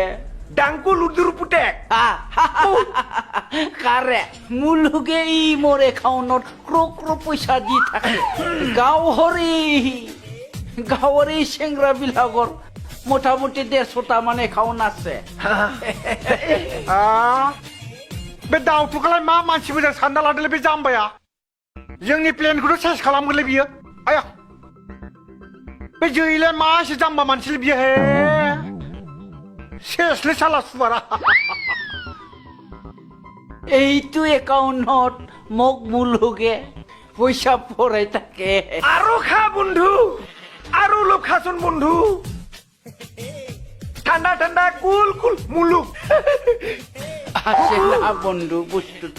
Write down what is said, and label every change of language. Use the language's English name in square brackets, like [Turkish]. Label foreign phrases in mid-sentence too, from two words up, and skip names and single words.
[Assamese] ডাংকু লুডুৰ পুতেক কাৰে মুলুগে ই মোৰ একাউণ্টত ক্ৰ পইচা দি থাকে গাঁৱৰ এই চেংৰাবিলাকৰ মোটামুটি 150টা মান একাউণ্ট আছে [Bodo] बे दाउथुखौलाय मा मानसि मोजां सानना लादोंलै बे जाम्बाया जोंनि प्लेनखौथ' सेस खालामगोनलै बियो आया बे जैलाय मा एसे जाम्बा मानसिलै बियो हे सेसलै साला सुवारा [Assamese] এইটো একাউণ্টত মোক মুলুগে পইচা ভৰাই থাকে আৰু খা বন্ধু আৰু অলপ খাচোন বন্ধু ঠাণ্ডা ঠাণ্ডা [English] cool cool [Assamese] মুলুক আছে না বন্ধু বস্তুটো